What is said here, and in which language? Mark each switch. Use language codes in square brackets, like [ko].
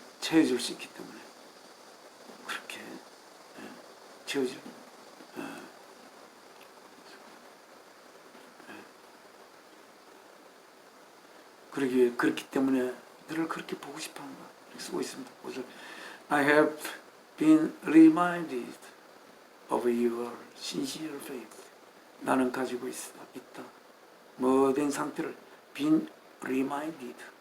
[ko] 채워줄 수 있기 때문에 그렇게 채워질. 그렇기 때문에 너를 그렇게 보고 싶어한다. 이렇게 쓰고 있습니다. 그래서 [en] I have been reminded of your sincere faith. [ko] 나는 가지고 있다. 뭐된 상태를 [en] been reminded.